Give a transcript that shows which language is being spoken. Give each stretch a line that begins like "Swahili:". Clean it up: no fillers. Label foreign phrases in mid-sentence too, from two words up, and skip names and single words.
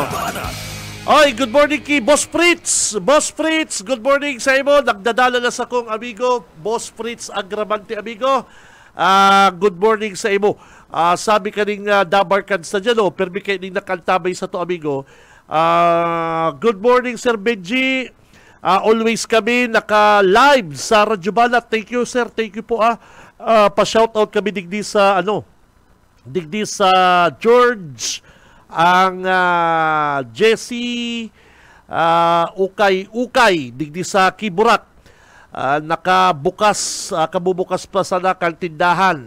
Bikol: Oy,
English: good morning
Bikol: kay Boss Fritz. Boss Fritz,
English: good morning
Bikol: sa imo. Nagdadala na sa kong amigo, Boss Fritz Agramante, amigo.
English: Good morning
Bikol: sa imo. Sabi ka ning dabarkan sa dyan, permi kayo ning nakantabay sa to, amigo.
English: Good morning, Sir Benji.
Bikol: Always kami naka-live sa Radyo Banat.
English: Thank you, sir. Thank you po.
Bikol: Pa-shoutout kami digdi sa George, ang Jesse, Ukay, digdi sa Kiburak. Kabubukas pa sana kang tindahan.